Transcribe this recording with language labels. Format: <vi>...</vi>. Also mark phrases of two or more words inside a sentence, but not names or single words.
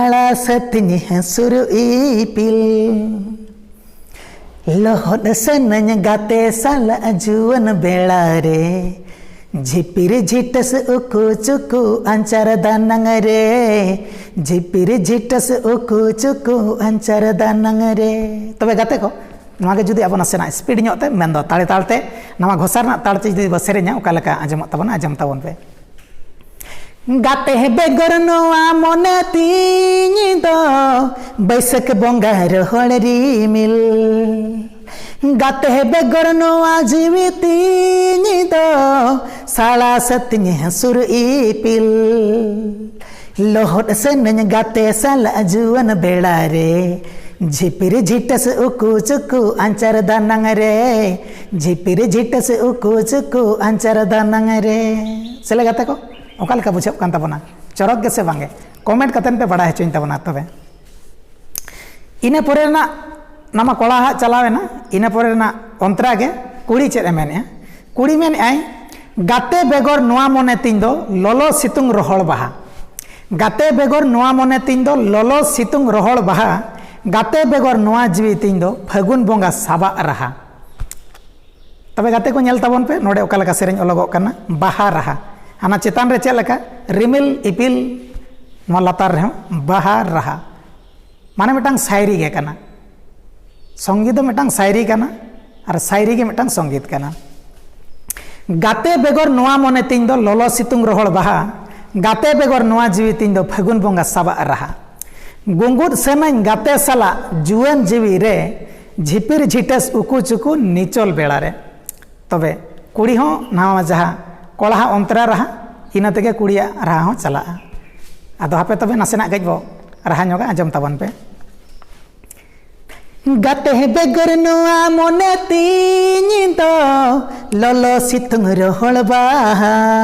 <sat>सतनी हंसुर इपिल लोहद सनन गाते साल जुवन बेड़ा रे झिपिर झिटस उकु चुकु अंचर दानंग रे झिपिर झिटस उकु चुकु अंचर दानंग रे तबे गाते को नवागे जुदी अब नासेना स्पीड ᱧᱚᱜ ᱛᱮ ᱢᱮᱱᱫᱚ ᱛᱟᱲᱮ ᱛᱟᱲᱛᱮ ᱱᱟᱣᱟ ᱜᱷᱚᱥᱟ ᱨᱮᱱᱟᱜ ᱛᱟᱲᱛᱮ ᱡᱩᱫᱤ ᱵᱚ ᱥᱮᱨᱮᱧᱟ ᱚᱠᱟ ᱞᱮᱠᱟ ᱟᱸᱡᱚᱢᱚᱜ ᱛᱟᱵᱚᱱᱟ ᱟᱸᱡᱚᱢ ᱛᱟᱵᱚᱱ ᱯᱮ गाते बेगर नोआ मने तीनी दो बैसक बंगा रोहड़ रिमिल गाते बेगर नोआ जीवी तीनी दो साला सतनी हंसुर इपिल लोहड़ सनन गाते साला जुवन बेड़ा रे झिपिर झिटस उकु चुकु अंचर दानंग रे झिपिर झिटस उकु चुकु अंचर दानंग रे चले गाते को ओका लेका बुझाव कान ताबोना चरक गे से बांगे कमेंट कतन पे बड़ा हेचोइन ताबोना तबे इने परे ना नामा कोड़ा हा चलावेना इने परे ना अंतरा गे कुड़ी चेद मेने कुड़ी मेन आई गाते बेगर नोआ मने तीन दो लोलो सितुंग रोहड़ बाहा गाते बेगर नोआ मने तीन दो लोलो सितुंग रोहड़ बाहा गाते बेगर नोआ जीवी तीन दो फागुन बोंगा साबा रहा तबे गाते को नेल ताबोन पे नोडे ओका लेका सेरेñ ओलगोग काना बाहा रहा आना चेतान रे चेद लेका रिमिल इपिल नो लातार रे बाहा रहा माने मिटांग शायरी गे काना संगीत दो मिटांग शायरी काना और शायरी गे मिटांग संगीत काना गाते बेगर नोआ मने तीन दो लोलो सितुंग रोहड़ बाहा गाते बेगर नोआ जीवी तीन दो फागुन बोंगा साबा रहा गुंगुद सेनाñ गाते साला जुवन जीवी रे झिपिर झिटस उकु चुकु निचल बेड़ा रे तबे कुड़ी हो नावा जहा कोड़ा अंतरा रहा इना तेगे कुड़िया रहा हो चला आदो हापे तबे नासेना गजबो रहा ᱧᱚᱜᱟ आंजम ताबन पे गाते बेगर नोआ मने तीनी दो लोलो सितुंग रोहड़ बाहा</sat>